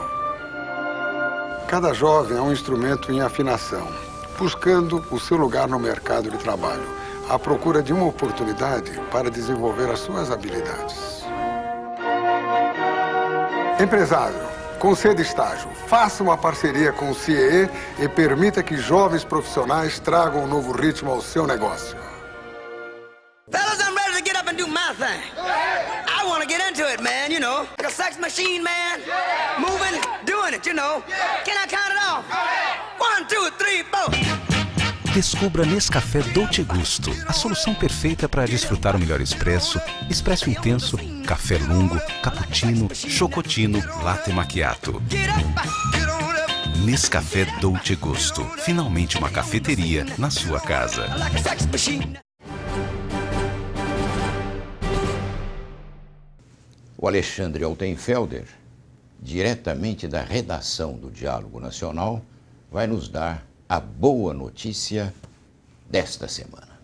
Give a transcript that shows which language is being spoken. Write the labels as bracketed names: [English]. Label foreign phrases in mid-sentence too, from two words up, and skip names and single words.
[Portuguese] Cada jovem é um instrumento em afinação, buscando o seu lugar no mercado de trabalho, à procura de uma oportunidade para desenvolver as suas habilidades. Empresário, conceda estágio, faça uma parceria com o CIEE e permita que jovens profissionais tragam um novo ritmo ao seu negócio. [English] Fellas, I'm ready to get up and do my thing. I want to get into it, man, you know. Like a sex machine, man. Moving, doing it, you know. Can I count it off? 1, 2, 3, 4. [Portuguese] Descubra Nescafé Dolce Gusto, a solução perfeita para desfrutar o melhor expresso, expresso intenso, café lungo, cappuccino, chocotino, latte macchiato. Nescafé Dolce Gusto, finalmente uma cafeteria na sua casa. O Alexandre Altenfelder, diretamente da redação do Diálogo Nacional, vai nos dar a boa notícia desta semana.